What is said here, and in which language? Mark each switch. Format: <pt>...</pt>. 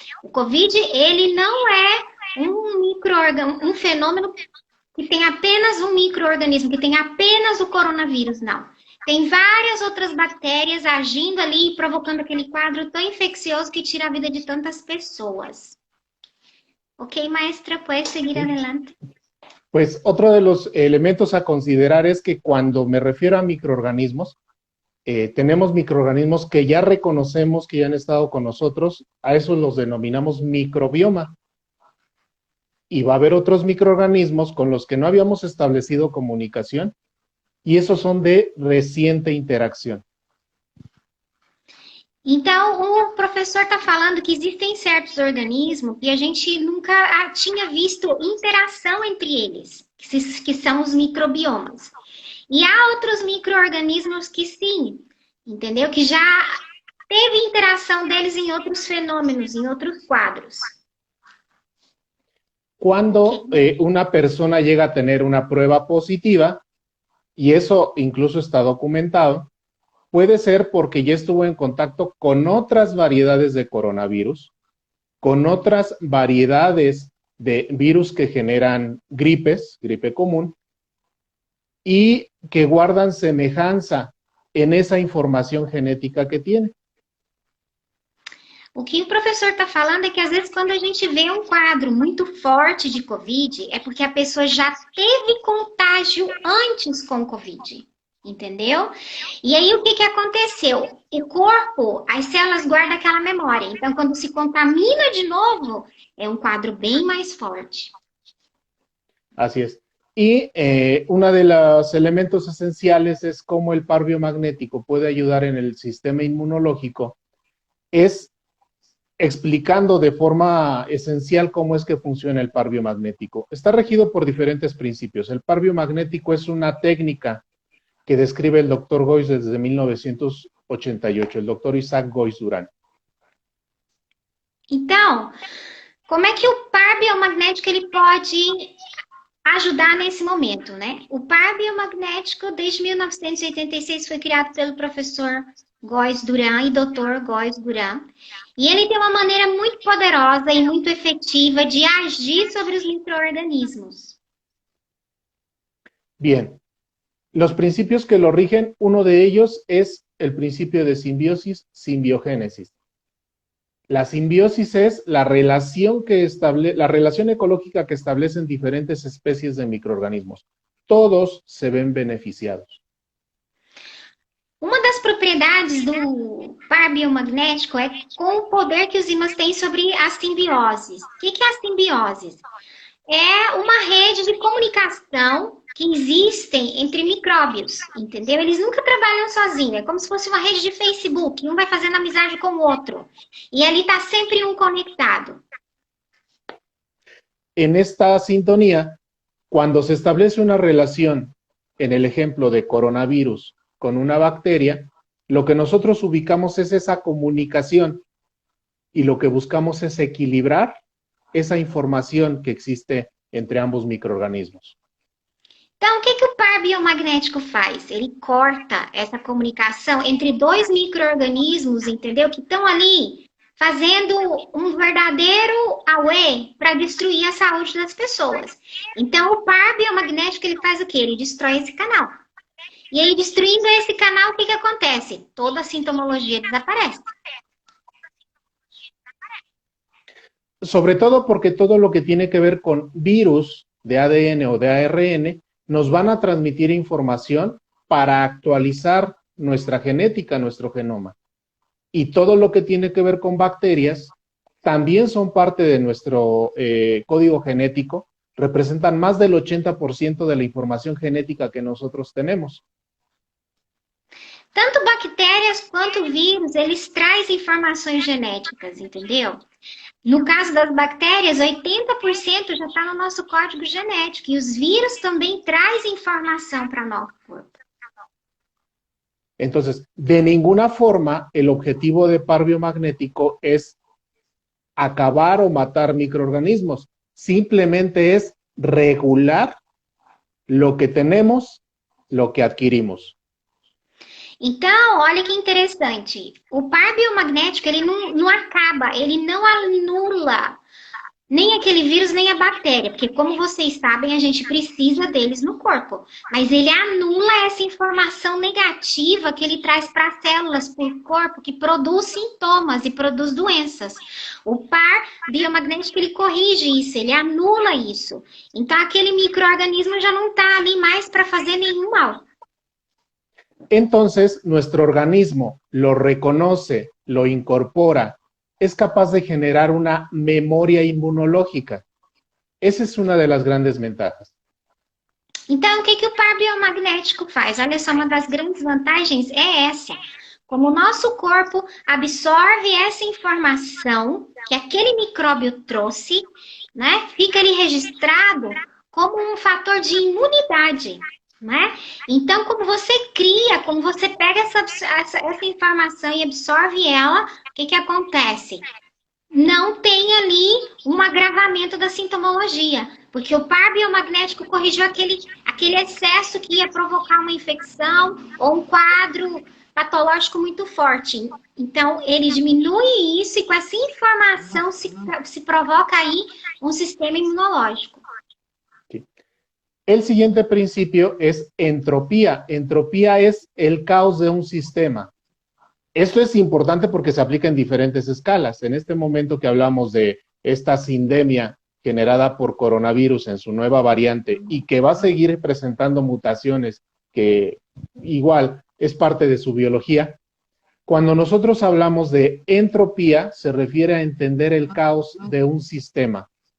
<pt>O Covid, ele não é um fenômeno que tem apenas um micro-organismo, que tem apenas o coronavírus, não. Tem várias outras bactérias agindo ali e provocando aquele quadro tão infeccioso que tira a vida de tantas pessoas.</pt> <es>Ok, maestra, puedes seguir adelante. Pues otro de los elementos a considerar es que cuando me refiero a microorganismos, tenemos microorganismos que ya reconocemos que ya han estado con nosotros, a esos los denominamos microbioma. Y va a haber otros microorganismos con los que no habíamos establecido comunicación, y esos son de reciente interacción.</es> <pt>Então, o professor está falando que existem certos organismos que a gente nunca tinha visto interação entre eles, que são os microbiomas. E há outros micro-organismos que sim, entendeu? Que já teve interação deles em outros fenômenos, em outros quadros.</pt> <es>Cuando una persona llega a tener una prueba positiva, y eso incluso está documentado, puede ser porque ya estuvo en contacto con otras variedades de coronavirus, con otras variedades de virus que generan gripes, gripe común, y que guardan semejanza en esa información genética que tiene.</es> <pt>O que o professor está falando é que às vezes quando a gente vê um quadro muito forte de Covid, é porque a pessoa já teve contágio antes com Covid. Entendeu? E aí, o que aconteceu? O corpo, as células guardam aquela memória. Então, quando se contamina de novo, é um quadro bem mais forte.</pt> <es>Así es. Y uno de los elementos esenciales es cómo el par biomagnético puede ayudar en el sistema inmunológico, es explicando de forma esencial cómo es que funciona el par biomagnético. Está regido por diferentes principios. El par biomagnético es una técnica que describe el doctor Gois desde 1988, el doctor Isaac Gois Durán.</es> <pt>Então, como é que o par biomagnético ele pode ajudar nesse momento, né? O par biomagnético, desde 1986, foi criado pelo professor Gois Durán e Dr. Gois Durán. E ele tem uma maneira muito poderosa e muito efetiva de agir sobre os micro-organismos.</pt> <es>Bien. Los principios que lo rigen, uno de ellos es el principio de simbiosis, simbiogénesis. La simbiosis es la relación ecológica que establecen diferentes especies de microorganismos. Todos se ven beneficiados.</es> <pt>Uma das propriedades do par biomagnético é com o poder que os ímãs têm sobre as simbioses. O que é a simbiose? É uma rede de comunicação que existem entre micróbios, entendeu? Eles nunca trabalham sozinhos, é como se fosse uma rede de Facebook, um vai fazendo amizade com o outro, e ali está sempre um conectado. En esta sintonía, cuando se establece una relación, en el ejemplo de coronavirus con una bacteria, lo que nosotros ubicamos es esa comunicación, y lo que buscamos es equilibrar esa información que existe entre ambos microorganismos. Então, o que o par biomagnético faz? Ele corta essa comunicação entre dois micro-organismos, entendeu? Que estão ali fazendo um verdadeiro auê para destruir a saúde das pessoas. Então, o par biomagnético, ele faz o quê? Ele destrói esse canal. E aí, destruindo esse canal, o que acontece? Toda a sintomologia desaparece.</pt> <es>Sobre todo porque todo lo que tiene que ver con virus de ADN o de ARN nos van a transmitir información para actualizar nuestra genética, nuestro genoma. Y todo lo que tiene que ver con bacterias también son parte de nuestro código genético, representan más del 80% de la información genética que nosotros tenemos.</es> <pt>Tanto bactérias quanto vírus, eles trazem informações genéticas, entendeu? No caso das bactérias, 80% já está no nosso código genético. E os vírus também trazem informação para nosso corpo.</pt> <es>Entonces, de ninguna forma, el objetivo de par biomagnético es acabar o matar microorganismos, simplemente es regular lo que tenemos, lo que adquirimos.</es> <pt>Então, olha que interessante. O par biomagnético, ele não acaba, ele não anula nem aquele vírus, nem a bactéria, porque como vocês sabem, a gente precisa deles no corpo. Mas ele anula essa informação negativa que ele traz para as células, para o corpo, que produz sintomas e produz doenças. O par biomagnético, ele corrige isso, ele anula isso. Então, aquele micro-organismo já não está ali mais para fazer nenhum mal.</pt> <es>Entonces, nuestro organismo lo reconoce, lo incorpora, es capaz de generar una memoria inmunológica. Esa es una de las grandes ventajas.</es> <pt>Então, o que o par biomagnético faz? Olha só, uma das grandes vantagens é essa. Como o nosso corpo absorve essa informação que aquele micróbio trouxe, né? Fica ali registrado como um fator de imunidade, né? Então, como você cria, como você pega essa informação e absorve ela, o que acontece? Não tem ali um agravamento da sintomologia, porque o par biomagnético corrigiu aquele excesso que ia provocar uma infecção ou um quadro patológico muito forte. Então, ele diminui isso e com essa informação se provoca aí um sistema imunológico.</pt> <es>El siguiente principio es entropía. Entropía es el caos de un sistema. Esto es importante porque se aplica en diferentes escalas. En este momento que hablamos de esta sindemia generada por coronavirus en su nueva variante y que va a seguir presentando mutaciones que igual es parte de su biología, cuando nosotros hablamos de entropía se refiere a entender el caos de un sistema.</es>